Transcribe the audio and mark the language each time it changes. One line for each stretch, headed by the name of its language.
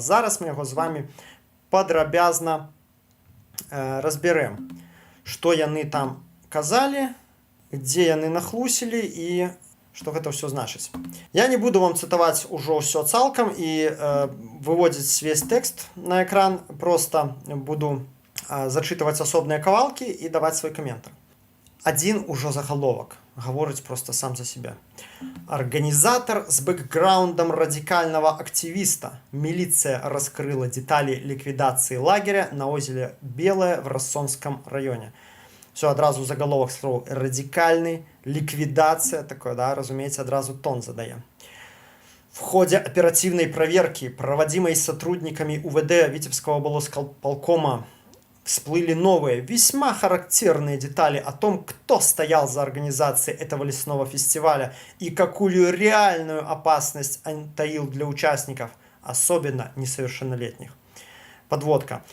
Belarusian: Зараз мы яго з вамі падрабязна разбярэм, што яны там казалі, дзе яны нахлусілі і што гэта ўсё значыць. Я не буду вам цытаваць ужо ўсё цалкам і выводзіць весь тэкст на экран, просто буду зачытваць асобныя кавалкі і даваць свой каментар. Адзін ужо загаловак гаворыць просто сам за себя.
Russian: Арганізатар з бэкграундам радикального активиста. Милиция раскрыла детали ликвидации лагеря на озере Белое в Рассонском районе. Все, одразу заголовок слов радикальный, ликвидация, такое, да, разумеется, одразу тон задає. В ходе оперативной проверки, проводимой сотрудниками УВД Витебского облсполкома, всплыли новые, весьма характерные детали о том, кто стоял за организацией этого лесного фестиваля и какую реальную опасность он таил для участников, особенно несовершеннолетних. Подводка.